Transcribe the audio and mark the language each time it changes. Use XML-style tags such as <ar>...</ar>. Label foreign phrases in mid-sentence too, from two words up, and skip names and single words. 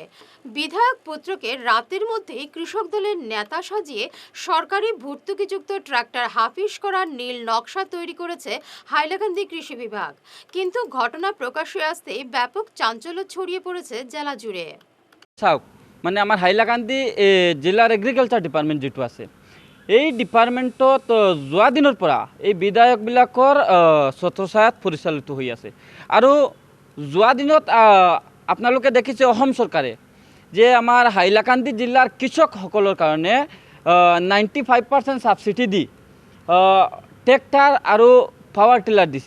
<bn>বিধায়ক পুত্রকে রাতের মধ্যেই কৃষক দলের নেতা সাজিয়ে সরকারি ভর্তুকিযুক্ত ট্রাক্টর হাফিস করার নীল নকশা তৈরি করেছে হাইলাকান্দি কৃষি বিভাগ। কিন্তু ঘটনা প্রকাশ্যে আসতেই ব্যাপক চাঞ্চল্য ছড়িয়ে পড়েছে জেলা জুড়ে।</bn> <as>মানে আমাৰ হাইলাকান্দি জিলাৰ</as> <en>agriculture department</en> <as>যিটো আছে, এই ডিপাৰ্টমেণ্টত যোৱা দিনৰ পৰা এই বিধায়কবিলাকৰ ছত্ৰছায়াত পৰিচালিত হৈ আছে। আৰু যোৱা দিনত আপোনালোকে দেখিছে অসম চৰকাৰে যে আমাৰ হাইলাকান্দি জিলাৰ কৃষকসকলৰ কাৰণে 95% ছাবচিডি দি ট্ৰেক্টৰ আৰু</as> <en>power tiller</en> <as>দিছে।</as>